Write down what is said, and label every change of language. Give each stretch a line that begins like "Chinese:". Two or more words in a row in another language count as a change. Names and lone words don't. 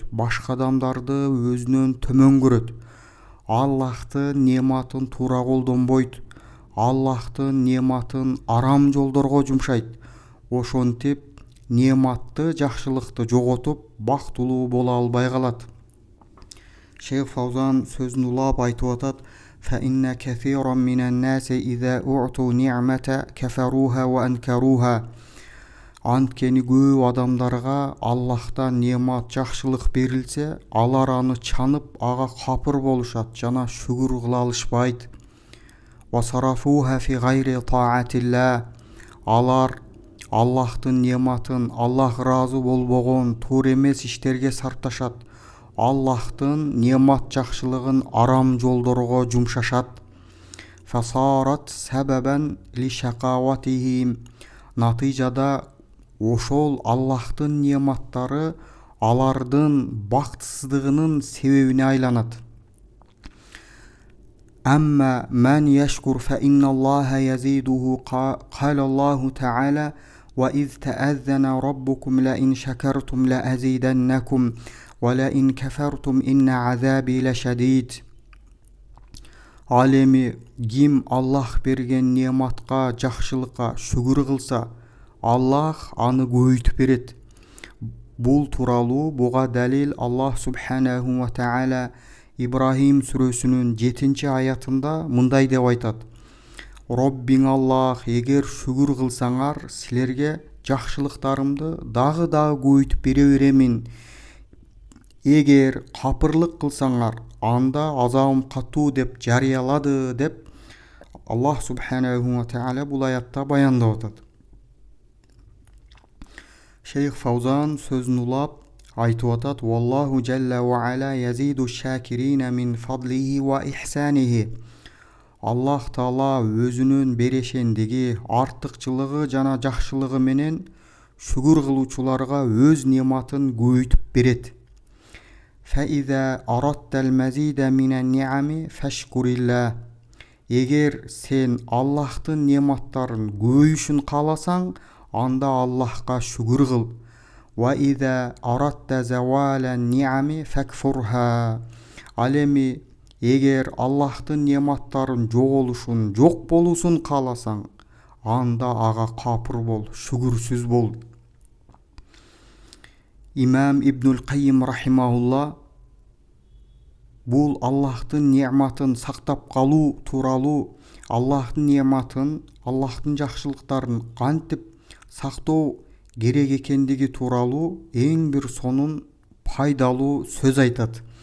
Kyrgyz: Башка адамдарды өзүнөн төмөн көрөт. Аллахтын нематын туура колдонбойт. Аллахтын нематын арам жолдорго жумшайт. Ошентип нематты, жакшылыкты жоготуп, бактылуу боло албай калат. Шейх Фаузан сөзүн улап айтып атат:
Arabic: فإن كثيرا من الناس إذا أعطوا نعمة كفروها وأنكروها.
Kyrgyz: Анткени көп адамдарга Аллахтан немат, жакшылык берилсе, алар аны чанып, ага капыр болушат жана шүгүр кыла алышпайт.
Arabic: وصرفوها في غير طاعة الله.
Kyrgyz: Алар Аллахтын нематын, Аллах ыраазы болбогон туура эмес иштерге сарпташат. Аллахтын немат жакшылыгын арам жолдорго жумшашат.
Arabic: فصارت سببا لشقاوتهم.
Kyrgyz: Натыйжада ошол Аллахтын нематтары алардын бактысыздыгынын себебине айланат.
Arabic: أما من يشكر فإن الله يزيده. قال الله تعالى وإذ تأذن ربكم لئن شكرتم لأزيدنكم ولئن كفرتم إن عذابي لشديد.
Kyrgyz: Ал эми ким Аллах берген нематка, жакшылыкка шүгүр кылса, Аллах аны көбөйтүп берет. Бул тууралуу буга далил Аллах
Arabic: سبحانه وتعالى
Kyrgyz: Ибрахим сүрөсүнүн 7-аятында мындай деп айтат: Роббиң Аллах, эгер шүгүр кылсаңар, силерге жакшылыктарымды дагы көбөйтүп бере беремин. Эгер капырлык кылсаңар, анда азабым катуу деп жарыялады деп Аллах
Arabic: سبحانه وتعالى
Kyrgyz: бул аятта баяндап атат. Шейх Фаузан сөзүн улап айтып атат:
Arabic: والله جل وعلا يزيد الشاكرين من فضله وإحسانه.
Kyrgyz: Аллах Таала өзүнүн берешендиги, артыкчылыгы жана жакшылыгы менен шүгүр кылуучуларга өз нематын көбөйтүп берет.
Arabic: فَإِذَا أَرَدْتَ الْمَزِيدَ مِنَ النِّعَمِ فَاشْكُرِ اللَّهِ.
Kyrgyz: Егер сен Аллахтын нематтарын көбөйүшүн кааласаң, анда Аллахка шүгүр кыл.
Arabic: وَإِذَا أَرَدْتَ زَوَالَ النِّعَمِ فَاكْفُرْهَا.
Kyrgyz: Ал эми эгер Аллахтын нематтарын жоголушун, жок болуусун кааласаң, анда ага капыр бол, шүгүрсүз бол. Имам Ибнул Каййим рахимахулла бул Аллахтын нематын сактап калуу тууралуу, Аллахтын нематын, Аллахтын жакшылыктарын кантип сактоо керек экендиги тууралуу эң бир сонун пайдалуу сөз айтат.